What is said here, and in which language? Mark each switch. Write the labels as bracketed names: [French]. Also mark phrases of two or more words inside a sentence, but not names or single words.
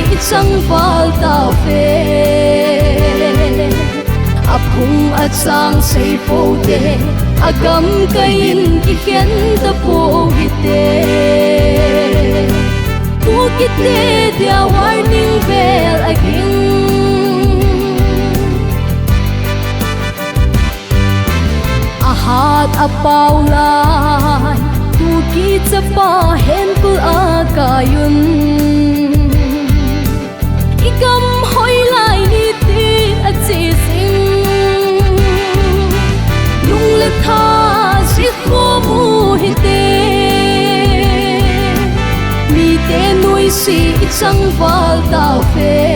[Thado Chin] ichang valtaove Aphung achang seipoute agamkaiyin kikhen tapou hite Kuki tedia [English] warning bell again [Thado Chin] Ahat apao lai Kuki chapa henkul akayun Igam hoi lai niti achising Lungle tha jekhomu hite MITE nui si ichang valtaove